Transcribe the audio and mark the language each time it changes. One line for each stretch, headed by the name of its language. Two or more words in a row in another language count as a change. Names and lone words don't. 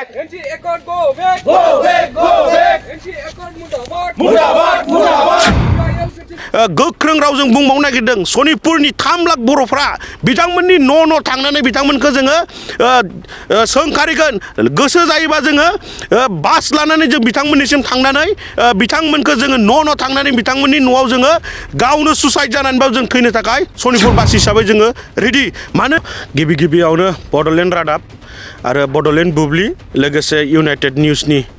English: NC Accord go back. Go back, go back.
Hindi: NC Accord mudabad. Mudabad, mudabad.
Bodo: गोख्रों रावजों बुंबावनो नागिरदों सनितपुरनि 3 लाख बर'फ्रा बिथांमोननि न' थांनानै बिथांमोनखौ जोङो सोंखारिगोन गोसो जायोबा जोङो बास लानानै जों बिथांमोननिसिम थांनानै बिथांमोनखौ जोङो न' थांनानै बिथांमोननि न'आव जोङो गावनो सुसाइड जानानैबाबो जों थैनो थाखाय सनितपुर बासि हिसाबै जोङो रेडि मानो गिबियावनो बड'लेण्ड रादाब आरो बड'लेण्ड बुब्लि लोगोसे इउनाइटेड निउसनि